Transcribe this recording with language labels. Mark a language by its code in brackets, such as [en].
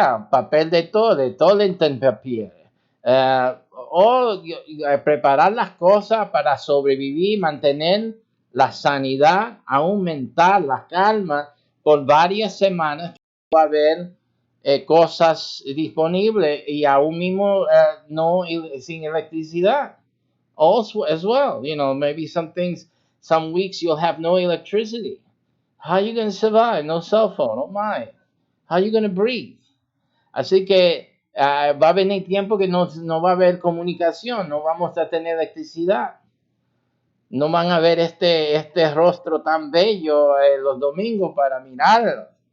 [es] papel de toilet paper, o preparar las cosas para sobrevivir, mantener la sanidad, aumentar la calma por varias semanas. Va a haber cosas disponibles y aún mismo no sin electricidad. [en] Also, as well, maybe some things, some weeks you'll have no electricity. How are you going to survive? No cell phone. Oh my. How are you going to breathe? [es] Así que va a venir tiempo que no va a haber comunicación, no vamos a tener electricidad. No van a ver este rostro tan bello los domingos para mirarlo.